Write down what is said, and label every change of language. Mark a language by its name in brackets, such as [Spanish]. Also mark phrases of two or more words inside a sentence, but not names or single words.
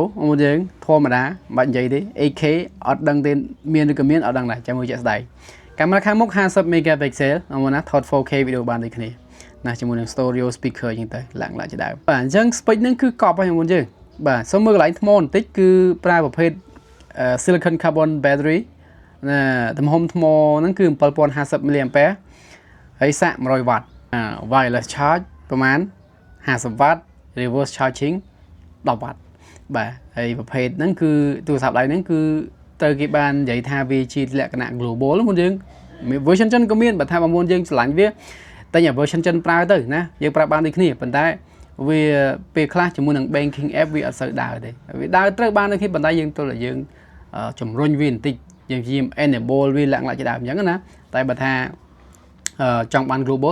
[Khmer] អមយើងធម្មតាមិននិយាយទេ 8K អត់ដឹងទេមានឬក៏មានអត់ដឹងដែរចាំមើលជាក់ស្ដែង កាមេរ៉ាខាងមុខ50 megapixel អមណាថត 4K វីដេអូបានដូចគ្នាណាជាមួយនឹង [English] stereo speaker [Khmer] អញ្ចឹងទៅឡើងជាដើមបាទអញ្ចឹង spec ហ្នឹងគឺកប់ហើយបងប្អូនយើងបាទសូមមើលកន្លែងថ្មបន្តិចគឺប្រើប្រភេទ [English] silicon carbon battery [Khmer] ណាទំហំថ្មហ្នឹងគឺ 7050 mAh ហើយសាក 100W [English] wireless charge [Khmer] ប្រហែល 50W [English] reverse charging [Khmer] 10W បាទហើយប្រភេទហ្នឹងគឺទូរស័ព្ទដៃហ្នឹងគឺ ទៅគេបាននិយាយថាវាជាលក្ខណៈ global មុនយើង version ចិនក៏មានបើថាបងប្អូនយើងឆ្លាញ់វាតែញ៉ា version ចិនប្រើទៅណាយើងប្រើបានដូចគ្នាប៉ុន្តែវាពេលខ្លះជាមួយនឹង [English] banking app [Khmer] វាអត់សូវដើរទេវាដើរត្រូវបានដូចគ្នាប៉ុន្តែយើងទល់តែយើងជំរុញវាបន្តិចយើងព្យាយាម enable វាលក្ខណៈជាដើមអញ្ចឹងណាតែបើថាចង់បាន global